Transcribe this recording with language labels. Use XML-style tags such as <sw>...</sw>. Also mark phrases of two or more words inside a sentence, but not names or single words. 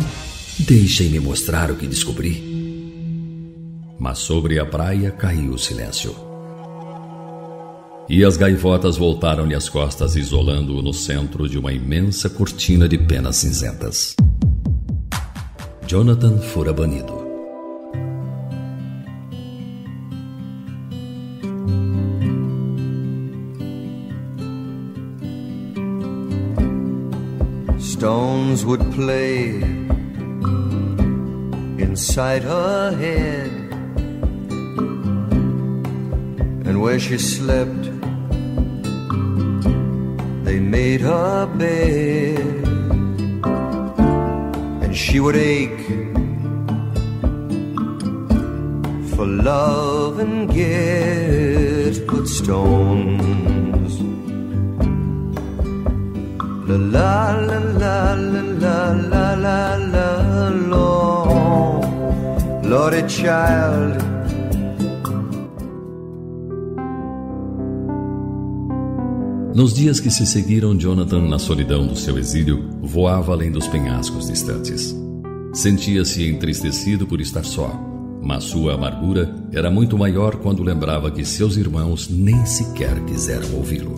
<pt>Deixem-me mostrar o que descobri. Mas sobre a praia caiu o silêncio. E as gaivotas voltaram-lhe as costas, isolando-o no centro de uma imensa cortina de penas cinzentas. Jonathan fora banido.</pt> <en>Stones would play inside her head, and where she slept, they made her bed, and she would ache for love and get good stones. La la la la la la la la la, Lordy child.</en> <pt>Nos dias que se seguiram, Jonathan, na solidão do seu exílio, voava além dos penhascos distantes. Sentia-se entristecido por estar só, mas sua amargura era muito maior quando lembrava que seus irmãos nem sequer quiseram ouvi-lo.</pt>